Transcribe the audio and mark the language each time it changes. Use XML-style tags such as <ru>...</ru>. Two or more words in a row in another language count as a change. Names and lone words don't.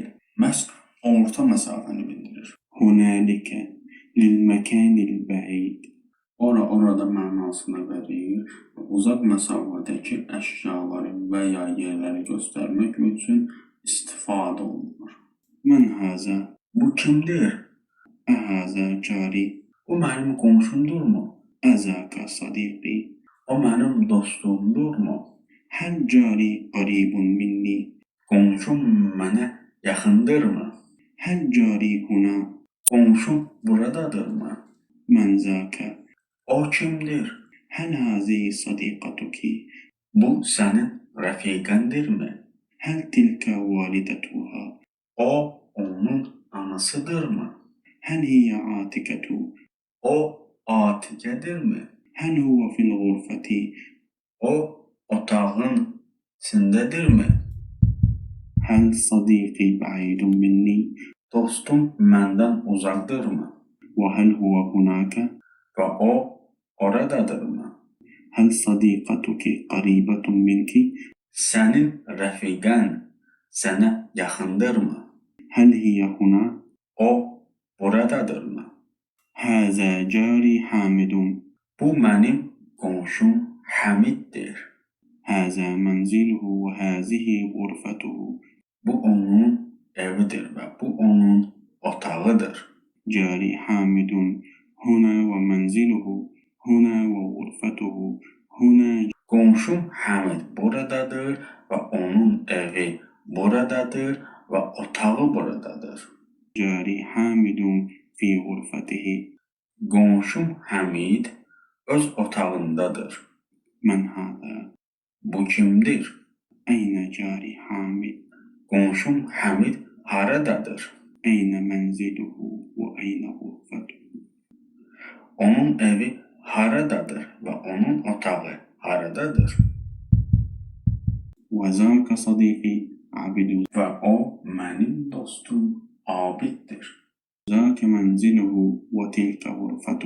<az>Məhz orta məsafəni bildirir.</az> <ar>هنالك للمكان البعيد</ar> <az>Ora, orada mənasını verir və uzaq məsafədəki əşyaları və ya yerləri göstərmək üçün istifadə olunur.</az> <ar>من هذا</ar> <az>Bu kimdir?</az> <ar>أهذا جاري</ar> <az>Bu mənim qonşumdurmu?</az> <ar>أذاك صديقي</ar> <az>O mənim dostumdurmu?</az> <ar>هل جاري قريب مني</ar> <az>Qonşum mənə yaxındırmı?</az> <ar>هل جاري هنا</ar> <az>Qonşum buradadırmı?</az> <ar>من ذاك</ar> <az>O kimdir?</az> <ar>هل هذه صديقتك</ar> <az>Bu sənin rəfiqəndirmi?</az> <ar>هل تلك والدتها</ar> <az>O onun anasıdırmı?</az> <ar>هل هي عاتكة</ar> <az>O Atiqədirmi?</az> <ar>هل هو في الغرفة</ar> <az>O otağın içindədirmi?</az> <ar>هل صديقي بعيد مني</ar> <az>Dostum məndən uzaqdırmı?</az> <ar>وهل هو هناك</ar> <az>Və o oradadırmı?</az> <ar>هل صديقتك قريبة منك</ar> <az>Sənin rəfiqən sənə yaxındırmı?</az> <ar>هل هي هنا</ar> <az>O buradadırmı?</az> <ar>هذا جاري حامد</ar> <az>Bu mənim qonşum Həmiddir.</az> <ar>هذا منزله وهذه غرفته</ar> <az>Bu onun evidir və bu onun otağıdır.</az> <ar>جاري حامد هنا ومنزله هنا وغرفته هنا</ar> <az>Qonşum Həmid buradadır və onun evi buradadır və otağı buradadır.</az> <ar>جاري حامد في غرفته</ar> <az>Qonşum Həmid öz otağındadır.</az> <ar>من هذا</ar> <az>Bu kimdir?</az> <ar>أين جاري حامد</ar> <az>Qonşum Həmid haradadır?</az> <ar>أين منزله وأين غرفته</ar> <az>Onun evi haradadır və onun otağı haradadır?</az> <ar>وذاك صديقي عبد</ar> <az>Və o mənim dostum Abiddir.</az> <ar>ذاك منزله وتلك غرفته</ar>